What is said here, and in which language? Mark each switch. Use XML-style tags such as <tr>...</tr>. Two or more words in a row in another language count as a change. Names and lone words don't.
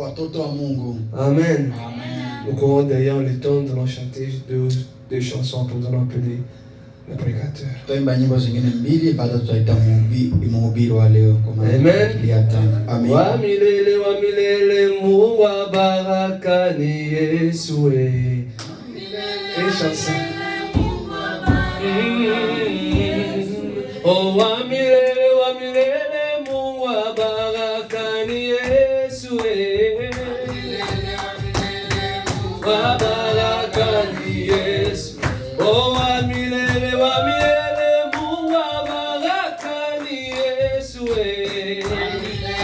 <fr>Amen. Nous courons derrière le temps de nous chanter deux chansons pour nous appeler le prédicateur. Amen.</fr> <sw>Wa milele Mungu wa baraka ni Yesu.</sw> <fr>Et chanson.</fr> <sw>Oh wa milele Mungu wa baraka ni Yesu. Wa baraka ni Yesu. Oh wa milele Mungu wa baraka ni Yesu.</sw>